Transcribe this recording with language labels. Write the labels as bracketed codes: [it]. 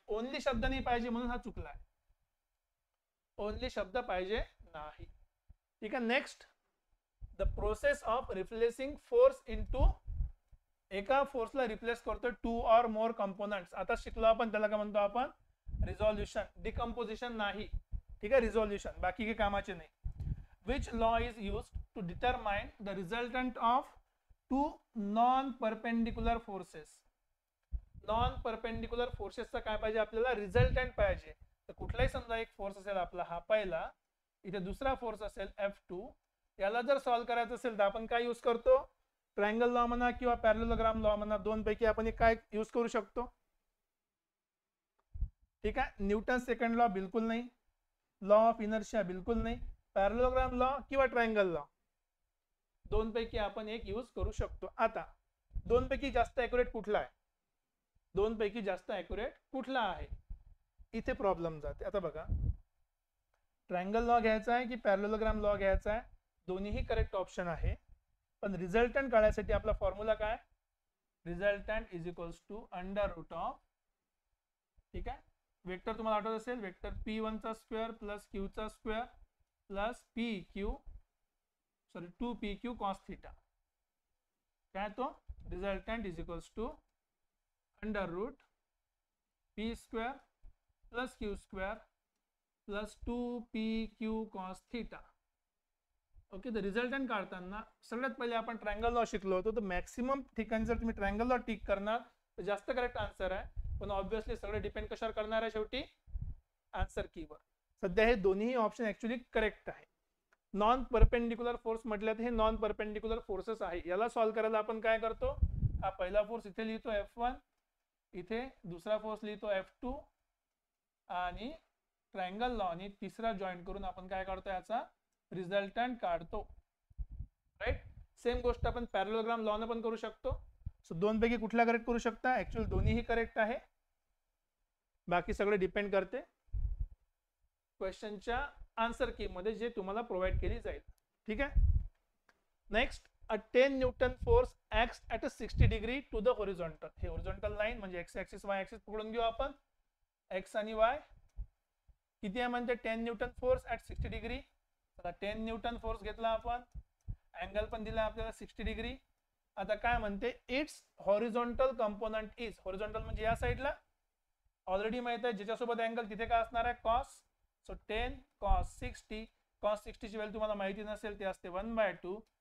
[mr] Only शब्द नाही पाहिजे म्हणून हा चुकलाय, ओनली शब्द पाहिजे नाही. ठीक आहे. [en] next, the process of replacing force into, [mr] एका फोर्सला रिप्लेस करतो [en] Two or more components. [mr] आता शिकलो आपण, त्याला काय म्हणतो आपण, रिझॉल्युशन. डिकम्पोजिशन नाही. ठीक आहे, रिझॉल्युशन, बाकी काही कामाचे नाही. [en] Which law is used to determine the resultant of two non-perpendicular forces? [mr] Non-perpendicular forces चा काय पाहिजे आपल्याला, रिझल्टंट पाहिजे. तर कुठलाही समजा एक फोर्स असेल आपला, हा पहिला, इथे दुसरा फोर्स असेल F2, याला जर सॉल्व्ह करायचं असेल तर आपण काय यूज करतो, ट्रायंगल लॉ म्हणा किंवा पॅरलोग्राम लॉ म्हणा, दोन पैकी आपण एक काय यूज करू शकतो. ठीक आहे. न्यूटन सेकंड लॉ बिलकुल नाही, लॉ ऑफ इनर्शिया बिलकुल नाही, पॅरलोग्राम लॉ किंवा ट्रायंगल लॉ, दोन पैकी आपण एक यूज करू शकतो. आता दोन पैकी जास्त ॲक्युरेट कुठला आहे, दोन पैकी जास्त ॲक्युरेट कुठला आहे, इथे प्रॉब्लेम जाते. आता बघा, ट्रायंगल लॉ घ्यायचा आहे की पॅरलोग्राम लॉ घ्यायचा आहे, दोन्हीही करेक्ट ऑप्शन आहे. पण रिझल्टंट काढायसाठी आपला फॉर्म्युला काय, [en] resultant is equals to under root of, [mr] ठीक आहे, वेक्टर तुम्हाला आठवत असेल, वेक्टर P1 चा स्क्वेअर प्लस Q चा square plus PQ, sorry 2PQ cos theta. काय तो, [en] Resultant is equals to under root P square plus Q square plus 2PQ cos theta. Okay. [mr] तर रिझल्टंट काढताना सगळ्यात पहिले आपण ट्रायंगल लॉ शिकलो होतो, तर मॅक्सिमम ठिकाणी जर तुम्ही ट्रायंगल लॉ टिक करणार तर जास्त करेक्ट आन्सर आहे. पण ऑब्व्हियसली सगळे डिपेंड कशावर करणार आहे, शेवटी आन्सर कीवर. सध्या हे दोन्ही ऑप्शन ऍक्च्युली करेक्ट आहे. नॉन परपेंडिक्युलर फोर्स म्हटलं तर हे नॉन परपेंडिक्युलर फोर्सेस आहे. याला सॉल्व्ह करायला आपण काय करतो, हा पहिला फोर्स इथे लिहितो F1, इथे दुसरा फोर्स लिहितो F2, आणि ट्रायंगल लॉ आणि तिसरा जॉईंट करून आपण काय काढतो, याचा रिझल्टंट काढतो. राईट. सेम गोष्ट आपण पॅरलोग्राम लॉ ने पण करू शकतो. सो दोन पैकी कुठला करेक्ट करू शकता, ऍक्च्युअली दोन्हीही करेक्ट आहे. बाकी सगळे डिपेंड करते क्वेश्चनच्या आन्सर की मध्ये जे तुम्हाला प्रोव्हाइड केली जाईल. ठीक आहे. [en] Next, a 10 Newton force acts at a 60 degree to the horizontal. [mr] हे horizontal line म्हणजे x axis y axis पकडून घेऊ आपण. x आणि y किती आहे म्हणते [en] 10 Newton force at 60 degree. [mr] आता 10 Newton force घेतला आपण, अँगल पण दिला आपल्याला 60 डिग्री. आता काय म्हणते [en] it's horizontal component is, [mr] horizontal म्हणजे या साईडला ऑलरेडी माहित आहे ज्याच्यासोबत अँगल तिथे काय असणार आहे कॉस. सो 10 cos 60, cos 60 ची व्हॅल्यू तुम्हाला माहिती नसेल ते असते 1/2.